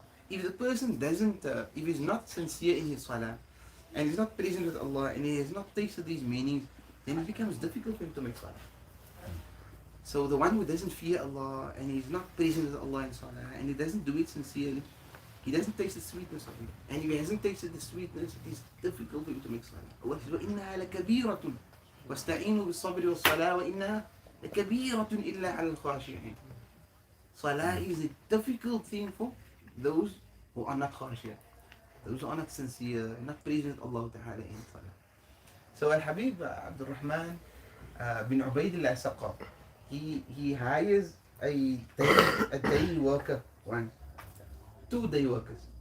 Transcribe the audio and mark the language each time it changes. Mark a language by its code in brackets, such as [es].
[en] If the person doesn't, if he's not sincere in his salah, and he's not present with Allah, and he has not tasted these meanings, then it becomes difficult for him to make salah. So the one who doesn't fear Allah, and he's not present with Allah in salah, and he doesn't do it sincerely, he doesn't taste the sweetness of it. And if he hasn't tasted the sweetness, it is difficult for him to make salah. Allah says, [ar] وَإِنَّهَا لَكَبِيرَةٌ وَاسْتَعِينُوا بِالصَّبْرِ وَالصَّلَاةِ وَإِنَّهَا لَكَبِيرَةٌ إِلَّا عَلَى الْخَاشِعِينَ. [en] Salah is a difficult thing for those who are not khashiyah, those who are not sincere, not present with Allah Ta'ala in salah. So Al-Habib Abdul Rahman bin Ubaidillah Saqaf, he hires a day worker, 2 day workers.